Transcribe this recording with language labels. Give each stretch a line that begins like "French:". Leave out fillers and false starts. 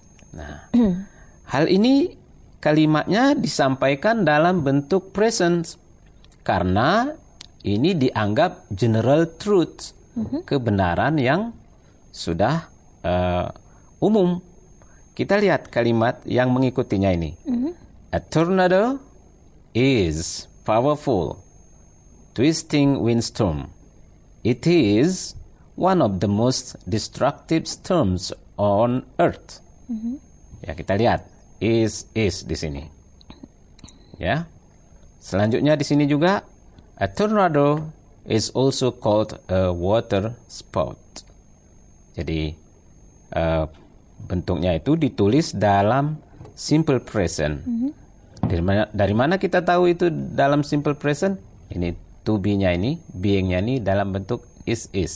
Indonesian: Nah, hal ini kalimatnya disampaikan dalam bentuk present karena ini dianggap general truth, kebenaran yang sudah umum. Kita lihat kalimat yang mengikutinya ini.
English: A tornado is powerful, twisting windstorm. It is one of the most destructive storms on earth.
Indonesian: Ya, kita lihat is di sini. Ya. Selanjutnya di sini juga
English: a tornado is also called a water spout.
Indonesian: Jadi bentuknya itu ditulis dalam simple present. Dari mana kita tahu itu dalam simple present? Ini to be-nya ini, being-nya ini dalam bentuk is.